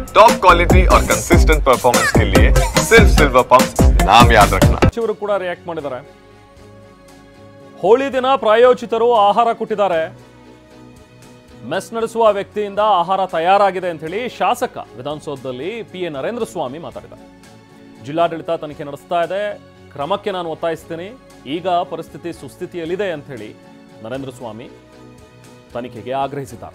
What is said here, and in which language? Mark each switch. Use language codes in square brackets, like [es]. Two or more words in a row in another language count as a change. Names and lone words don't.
[en] top quality [hi] और [en] consistent performance [hi] के लिए सिर्फ सिल्वर पंप्स नाम याद रखना। [kn] ಸಚಿವರು ಕೂಡ ರಿಯಾಕ್ಟ್ ಮಾಡಿದ್ದಾರೆ. ಹೋಳಿ ದಿನ ಪ್ರಾಯೋಜಿತರು ಆಹಾರ ಕೊಟ್ಟಿದ್ದಾರೆ. ಮೆಸ್ ನಡೆಸುವ ವ್ಯಕ್ತಿಯಿಂದ ಆಹಾರ ತಯಾರಾಗಿದೆ ಅಂತ ಹೇಳಿ ಶಾಸಕ ವಿಧಾನಸೌಧದಲ್ಲಿ PA ನರೇಂದ್ರ ಸ್ವಾಮಿ ಮಾತಾಡಿದ್ದಾರೆ. ಜಿಲ್ಲಾಡಳಿತ ತನಿಖೆ ನಡೆಸ್ತಾ ಇದೆ, ಕ್ರಮಕ್ಕೆ ನಾನು ಒತ್ತಾಯಿಸ್ತೀನಿ, ಈಗ ಪರಿಸ್ಥಿತಿ ಸುಸ್ಥಿತಿಯಲ್ಲಿದೆ ಅಂತ ಹೇಳಿ ನರೇಂದ್ರ ಸ್ವಾಮಿ ತನಿಖೆಗೆ ಆಗ್ರಹಿಸಿದ್ದಾರೆ.